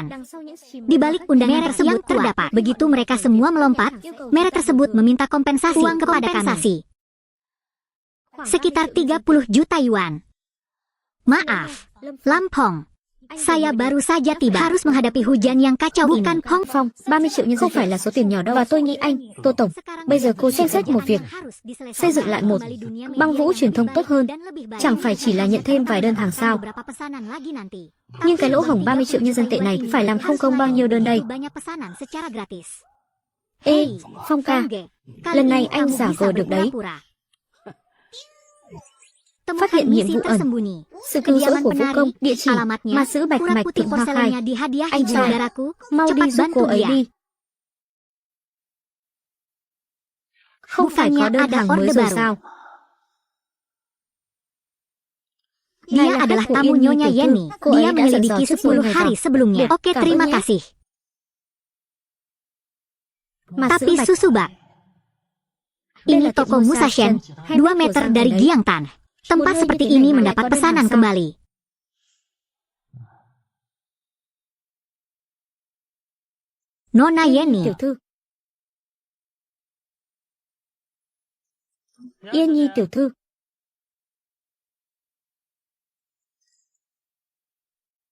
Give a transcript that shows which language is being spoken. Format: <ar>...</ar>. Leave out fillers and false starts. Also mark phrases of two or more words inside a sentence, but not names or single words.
<id>Di balik undangan tersebut terdapat, begitu mereka semua melompat, merek tersebut meminta kompensasi kepada kami. Sekitar 30 juta yuan. Maaf, Lampong. Saya baru saja tiba, harus menghadapi hujan yang kacau ini.</id> <vi>Bukan Hong Phong, 30 triệu nhân dân phải là số tiền nhỏ đâu. Và tôi nghĩ anh, Tô Tổng, bây giờ cô xem xét một việc. Xây dựng lại một băng vũ truyền thông tốt hơn. Chẳng phải chỉ là nhận thêm vài đơn hàng sao. Nhưng cái lỗ hổng 30 triệu nhân dân tệ này phải làm không công bao nhiêu đơn đây. Ê, Phong ca, lần này anh giả vờ được đấy. Phát hiện nhiệm vụ ẩn. Sự cứu rỗi của Vũ Công, địa chỉ mà giữ bạch mạch Thượng Hoa Khai. Anh trai, mau đi giúp cô ấy đi. Không phải có đơn hàng mới rồi sao?</vi> <id>Dia adalah tamu Nyonya Yenny. Dia menyelidiki 10 hari sebelumnya. Oke, terima kasih. Tapi Susubak. Ini toko Musashen, 2 meter dari Giangtan. Tempat seperti ini mendapat pesanan kembali. Nona Yenny.</id> <vi>Yên Nhi tiểu thư.</vi>